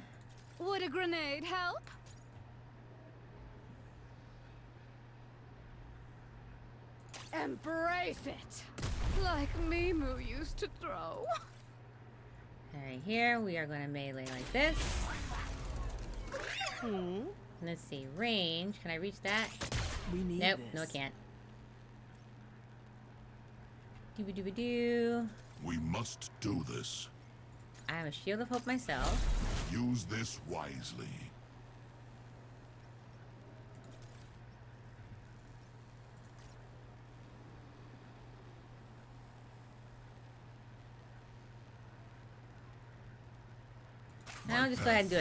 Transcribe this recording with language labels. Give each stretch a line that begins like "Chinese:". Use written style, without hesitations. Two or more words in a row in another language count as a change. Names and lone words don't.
English: Would a grenade help? Embrace it. Like Mimu used to throw. Alright, here we are going to melee like this. Let's see, range. Can I reach that? We need Nope, this. no I can't. Doo-ba-doo-ba-doo. We must do this. I have a shield of hope myself. Use this wisely. Now I'll just go ahead and do a